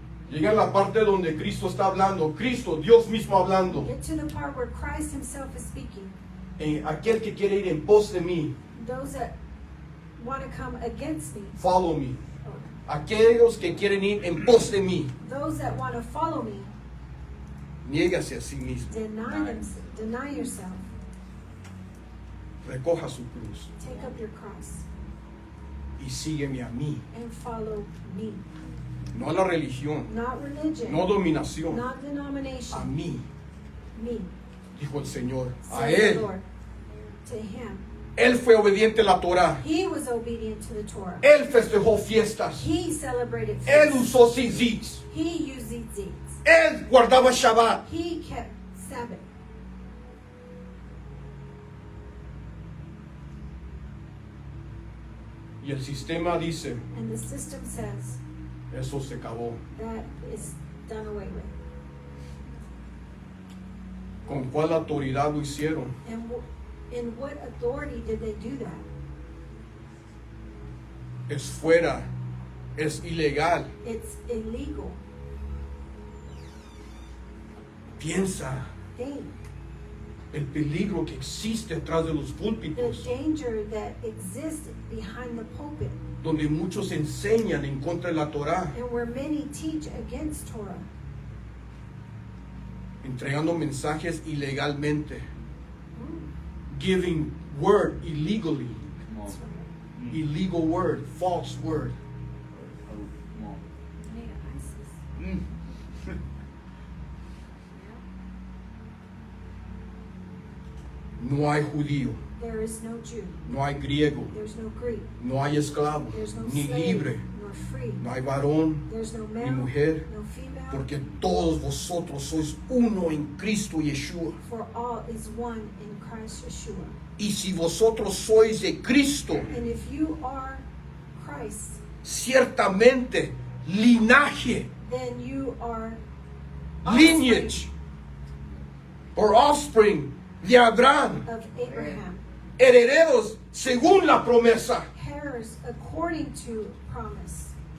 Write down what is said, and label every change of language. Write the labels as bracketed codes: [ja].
[es] Llega la parte donde Cristo está hablando. Cristo, Dios mismo hablando. [en] Get to the part where Christ himself is speaking. [es] Aquel que quiere ir en pos de mí, [en] Those that want to come against me. follow me. [es] Aquellos que quieren ir en pos de mí, [en] Those that want to follow me, [es] niégase a sí mismo. [en] deny yourself. [es] Recoja su cruz [en] Take up your cross [es] y sígueme a mí. [en] and follow me. [es] No a la religión, [en] Not religion. [es] no dominación. [en] Not A denomination. [es] mí, [en] Me. [es] dijo el Señor. A [en] Said the [es] Él. [en] Lord. To him. [es] Él fue obediente a la Torah. [en] He was obedient to the Torah. [es] Él festejó fiestas. [en] He celebrated [es] Él [en] feasts. [es] usó tzitzits. [en] He used tzitzits. [es] Él guardaba Shabbat. [en] He kept Sabbath. [es] Y el sistema dice, [en] And the system says [es] eso se acabó. [en] that is done away with. [es] ¿Con cuál autoridad lo hicieron? [en] And in what authority did they do that? [es] Es fuera, es ilegal. [en] It's illegal. [es] Piensa [en] Think. [es] el peligro que existe detrás de los [en] The [es] púlpitos, [en] danger that exists behind the pulpit, [es] donde muchos enseñan en contra de la Torah, [en] and where many teach against Torah, [es] entregando mensajes ilegalmente, [en] giving word illegally, Come on. That's right. illegal word, false word. Oh, come on. Yeah, ISIS. [es] No hay judío, [en] There is no Jew. [es] no hay griego, [en] There's no Greek. [es] no hay esclavo, [en] There's no [es] ni [en] slave, [es] libre, [en] nor free. [es] no hay varón, [en] There's no [es] ni [en] male, [es] mujer, [en] no female. [es] porque todos vosotros sois uno en Cristo Yeshua. [en] For all is one in Christ Yeshua. [es] Y si vosotros sois de Cristo, [en] And if you are Christ, [es] ciertamente linaje, [en] then you are lineage, or offspring [es] de Abraham, [en] of Abraham, [es] herederos según la promesa. [en] heirs according to promise,